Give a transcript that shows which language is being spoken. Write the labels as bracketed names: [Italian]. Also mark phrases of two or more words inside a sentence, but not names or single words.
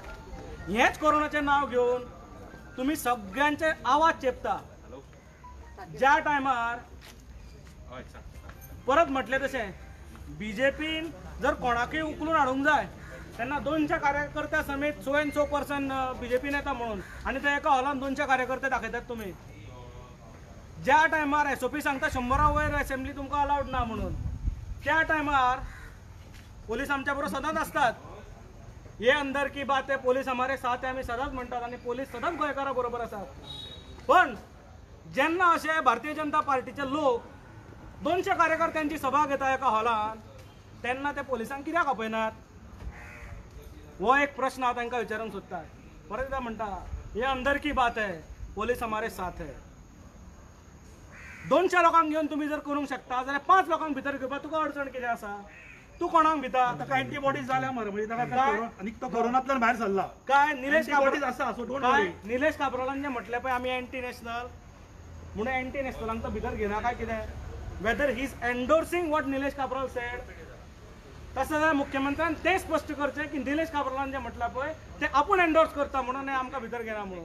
[Konkani] हेच कोरोनाचें नांव घेवन तुमी सगळ्यांचे आवाज चेपता ज्या टायमार परत म्हटलें तशें बीजेपीन जर कोणाकय उखलून हाडूंक जाय तेन्ना 200 कार्यकर्त्या समेत 100% बीजेपीन येता म्हणून आनी ते एका हॉलान 200 कार्यकर्ते दाखयतात तुमी. ज्या टायमार एसओपी सांगता 100 वयर असेंब्ली तुमकां अलाउड ना म्हणून त्या टायमार पोलीस आमच्या बरोबर सदांच असतात. [Hindi] हे अंदर की बात है पोलीस हमारे साथ है [Konkani] आमी सदांच म्हणटात आणि पोलीस सदांच गोंयकारा बरोबर आसात. पण जेन्ना अशे भारतीय जनता पार्टीचे लोक 200 कार्यकर्त्यांची सभा घेता एका हॉलान तेन्ना ते पोलिसांक कित्याक आपयनात हो एक प्रश्न हांव तांकां विचारूंक सोदता. परत एकदां म्हणटा [Hindi] हे अंदर की बात है पोलीस हमारे साथ है. [Konkani] 200 लोकांक घेवन तुम्ही जर करूंक शकता जाल्यार 5 लोकांक भितर घेवपाक तुका अडचण कितें आसा. तू कोणाक भिता ताका अँटीबॉडीज जाल्या मरे म्हणजे ताका आनी तो कोरोनांतल्यान भायर सरला काय निलेश अँटीबॉडीज आसा सो [English] don't worry. [Konkani] निलेश काब्रालान जे म्हटलें पळय आमी [English] anti national [Konkani] म्हणून एंटी नॅशनलांक तो भितर घेना काय कितें [English] whether he is endorsing what Nilesh Cabral said [Konkani] तसं जाल्यार मुख्यमंत्र्यान तें स्पश्ट करचें की निलेश काब्रालान जे म्हटलां पळय ते आपूण एंडोर्स करता म्हणून आमकां भितर घेना म्हणून.